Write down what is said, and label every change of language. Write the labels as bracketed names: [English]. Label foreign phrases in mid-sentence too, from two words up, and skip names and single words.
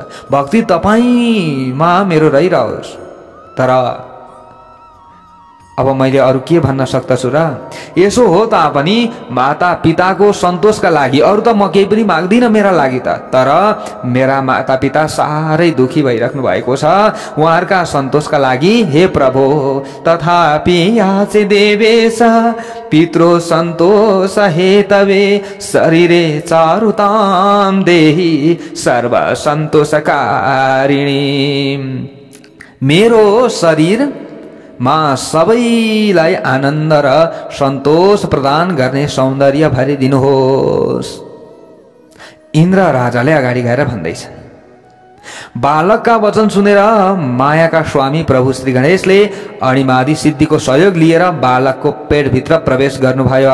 [Nepali] भक्ति तपाईमा मेरो रहिरहोस्। तर अब मैले अरु के भन्न सक्दछु र? यसो हो तापनि माता पिताको सन्तोषका लागि अरु त म केही पनि माग्दिनँ मेरा लागि त। तर मेरा माता पिता साह्रै दुखी भइराख्नु भएको छ। उहाँहरूका सन्तोषका लागि हे प्रभु, [Sanskrit] तथापि याचे देवेश पितृ सन्तोष हेतवे शरीरे चारुतां देहि सर्व सन्तोषकारिणी। [Nepali] मेरो शरीर मा सबैलाई आनन्द र सन्तोष प्रदान गर्ने सौन्दर्य भरिदिनुहोस्। इन्द्र राजाले अगाडि गएर भन्दैछ। बालकका वचन सुनेर मायाका स्वामी प्रभु श्री गणेशले अणिमादि सिद्धिको सहयोग लिएर बालकको पेटभित्र प्रवेश गर्नुभयो।